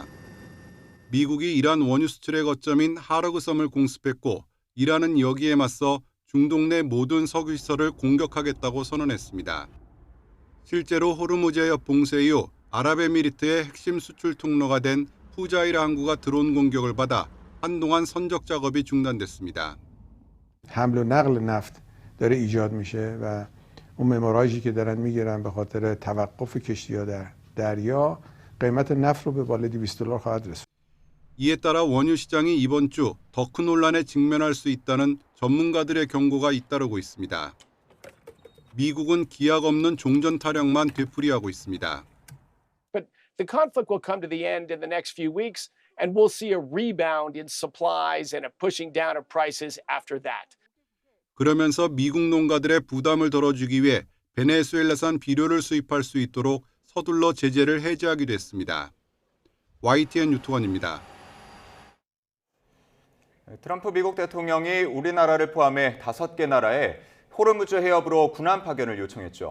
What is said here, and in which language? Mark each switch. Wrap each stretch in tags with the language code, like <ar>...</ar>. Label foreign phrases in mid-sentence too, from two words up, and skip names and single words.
<ko>미국이 이란 원유 수출의 거점인 하르그섬을 공습했고 이란은 여기에 맞서 중동 내 모든 석유 시설을 공격하겠다고 선언했습니다. 실제로 호르무즈 해협 봉쇄 이후 아랍에미리트의 핵심 수출 통로가 된 푸자이라 항구가 드론 공격을 받아 한동안 선적 작업이 중단됐습니다.</ko> <fa>حمل و نقل نفت داره ایجاد میشه و اون مموراژی که دارن میگیرن به خاطر توقف کشتی‌ها در دریا قیمت نفت رو به بالای $200 خواهد رسوند.</fa> <ko>이에 따라 원유 시장이 이번 주 더 큰 혼란에 직면할 수 있다는 전문가들의 경고가 잇따르고 있습니다. 미국은 기약 없는 종전 타령만 되풀이하고 있습니다.</ko> <en>But the conflict will come to the end in the next few weeks, and we'll see a rebound in supplies and a pushing down of prices after that.</en> <ko>그러면서 미국 농가들의 부담을 덜어주기 위해 베네수엘라산 비료를 수입할 수 있도록 서둘러 제재를 해제하기도 했습니다. YTN 유투원입니다. 트럼프 미국 대통령이 우리나라를 포함해 5개 나라에 호르무즈 해협으로 군함 파견을 요청했죠.</ko>